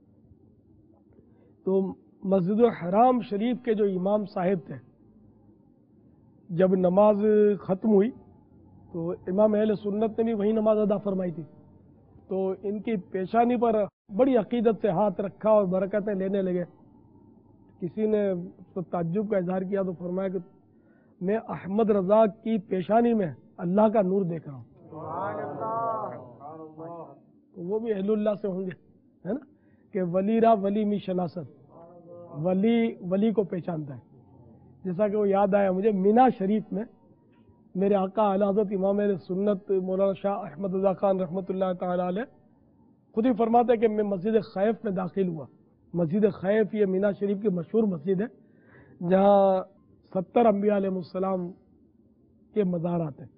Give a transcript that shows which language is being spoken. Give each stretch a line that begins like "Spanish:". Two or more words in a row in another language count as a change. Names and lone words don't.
Urdu: تو مسجد الحرام شریف کے جو امام صاحب تھے، جب نماز ختم ہوئی تو امام اہل سنت نے بھی وہی نماز ادا فرمائی تھی، تو ان کی پیشانی پر بڑی عقیدت سے ہاتھ رکھا اور برکتیں لینے لگے۔ کسی نے تعجب کا اظہار کیا تو فرمایا کہ میں احمد رضا کی پیشانی میں اللہ کا نور دیکھ رہا ہوں۔ تو وہ بھی اہل اللہ سے ہوں گے، ہے نا، کہ
Persian: ولی را ولی می شناسد،
Urdu: ولی ولی کو پہچانتا ہے. جیسا کہ وہ یاد آیا مجھے، مینا شریف میں میرے آقا اعلی حضرت امام اہل سنت مولانا شاہ احمد رضا خان
Arabic: رحمۃ اللہ تعالی علیہ
Urdu: خود ہی فرماتے ہیں کہ میں مسجد خیف میں داخل ہوا. مسجد خیف یہ مینا شریف کی مشہور مسجد ہے جہاں 70 انبیاء
Arabic: علیہ السلام
Urdu: کے مزارات ہیں.